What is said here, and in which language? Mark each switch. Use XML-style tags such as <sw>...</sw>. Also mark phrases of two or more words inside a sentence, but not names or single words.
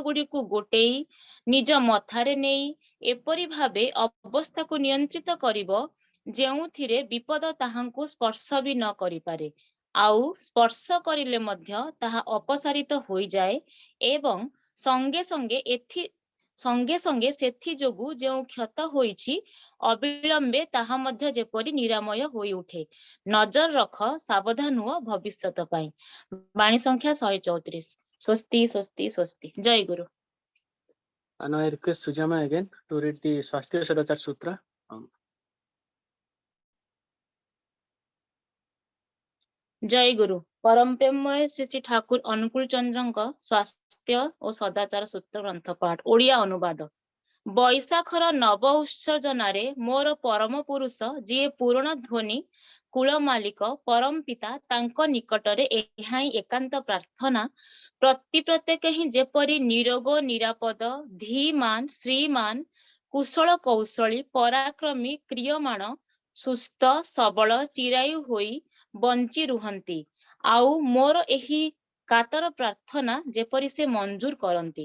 <or>ଗୁଡ଼ିକୁ ଗୋଟେଇ ନିଜ ମଥାରେ ନେଇ ଏପରି ଭାବେ ଅବସ୍ଥାକୁ ନିୟନ୍ତ୍ରିତ କରିବ ଯେଉଁଥିରେ ବିପଦ ତାହାଙ୍କୁ ସ୍ପର୍ଶ ବି ନ କରିପାରେ, ଆଉ ସ୍ପର୍ଶ କରିଲେ ମଧ୍ୟ ତାହା ଅପସାରିତ ହୋଇଯାଏ, ଏବଂ ସଙ୍ଗେ ସଙ୍ଗେ ସେଥି ଯୋଗୁ ଯେଉଁ କ୍ଷତ ହୋଇଛି ଅବିଳମ୍ବେ ତାହା ମଧ୍ୟ ଯେପରି ନିରାମୟ ହୋଇ ଉଠେ। ନଜର ରଖ, ସାବଧାନ ହୁଅ ଭବିଷ୍ୟତ ପାଇଁ। ବାଣୀ ସଂଖ୍ୟା 134। ସ୍ୱସ୍ତି ସ୍ୱସ୍ତି ସ୍ୱସ୍ତି। ଜୟ ଗୁରୁ।</or> <en>Now I request Sujaya Ma again to read the Swasthya Sadachar Sutra.</en> <or>ଜୟ ଗୁରୁ। ପରମ ପ୍ରେମମୟ ଶ୍ରୀ ଶ୍ରୀ ଠାକୁର ଅନୁକୂଳ ଚନ୍ଦ୍ରଙ୍କ ସ୍ୱାସ୍ଥ୍ୟ ଓ ସଦାଚାର ସୂତ୍ର ଗ୍ରନ୍ଥ ପାଠ। ଓଡ଼ିଆ ଅନୁବାଦ। ବୈଶାଖର ନବ ଉତ୍ସର୍ଜନାରେ ମୋର ପରମ ପୁରୁଷ ଯିଏ ପୂରଣ ଧ୍ୱନି କୁଳ ମାଲିକ ପରମ ପିତା ତାଙ୍କ ନିକଟରେ ଏହା ହିଁ ଏକାନ୍ତ ପ୍ରାର୍ଥନା ପ୍ରତି ପ୍ରତ୍ୟେକ ହିଁ ଯେପରି ନିରୋଗ ନିରାପଦ ଧୀମାନ ଶ୍ରୀମାନ କୁଶଳ କୌଶଳୀ ପରାକ୍ରମୀ କ୍ରିୟମାଣ ସୁସ୍ଥ ସବଳ ଚିରାୟୁ ହୋଇ ବଞ୍ଚି ରୁହନ୍ତି ଆଉ ମୋର ଏହି କାତର ପ୍ରାର୍ଥନା ଯେପରି ସେ ମଞ୍ଜୁର କରନ୍ତି।</or>